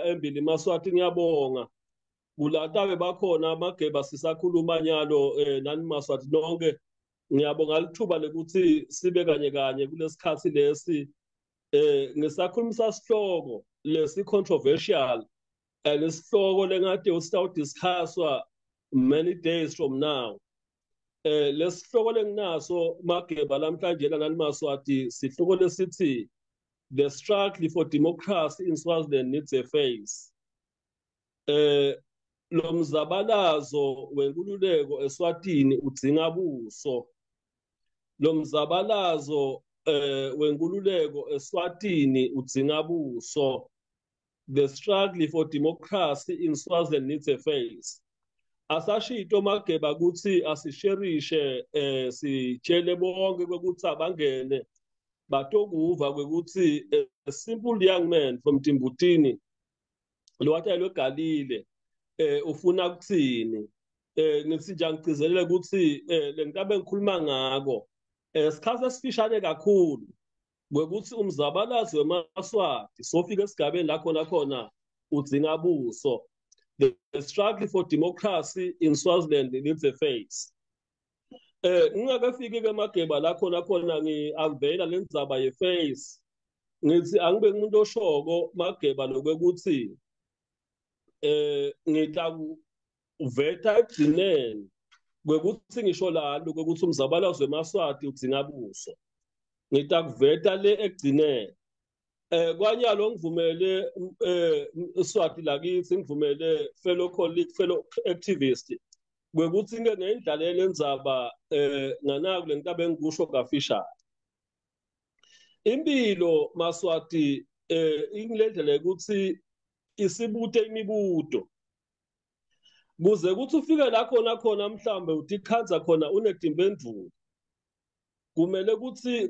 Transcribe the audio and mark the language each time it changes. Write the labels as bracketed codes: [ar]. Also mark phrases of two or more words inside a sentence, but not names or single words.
[ss] embili maswati ngiyabonga kulatabe bakhona Mageba sisakhuluma nyalo nani maswati nonke ngiyabonga lithuba lekuthi sibe kanye kulesikhathi lesi ngisakhulumisa sihloko lesi controversial lesihloko lengade usita discusswa [en] many days from now. [ss] Lesihloko lenginaso Mageba lamhlanje nani maswati sihloko lesithi [en] the struggle for democracy in Swaziland needs a face. [ss] Lo mzabalazo wenkululeko eSwatini udzinga buso. Lo mzabalazo wenkululeko eSwatini udzinga buso. [en] The struggle for democracy in Swaziland needs a face. [ss] Asashito Mageba ukuthi asisherishe sitshele bonke ukuthi abangene batokuva kwekuthi [en] a simple young man from Timbutini [ss] lo wathi logalile ufuna ukuthini ngithi nje ngigcizelele ukuthi le ntabe ngikhuluma ngako isikhathi esifishane kakhulu kwekuthi umzabalazo wemaswati sofika esigabeni la khona udzinga buso. [en] The struggle for democracy in Swaziland needs a face. [ss] ngingakafiki ke Mageba la khona ngi-avela le ndzaba ye-face ngithi angibe umuntu oshoko Mageba lokuthi ngitaveta ekugcineni kwekuthi ngisho lalo kwekuthi umzabalazo wemaswati udzinga buso ngitakuveta le ekugcineni kwanyalo ngivumele Swati lakithi ngivumele [en] fellow colleague fellow activist [ss] kwekuthi ke ngiyidlalela indzaba nganaku lengitabe ngikusho kafisha impilo Maswati ingilendlela ukuthi isibute imibuto kuze kuthi ufike la khona mhlambe utikhanza khona unedimpendulo kumele ukuthi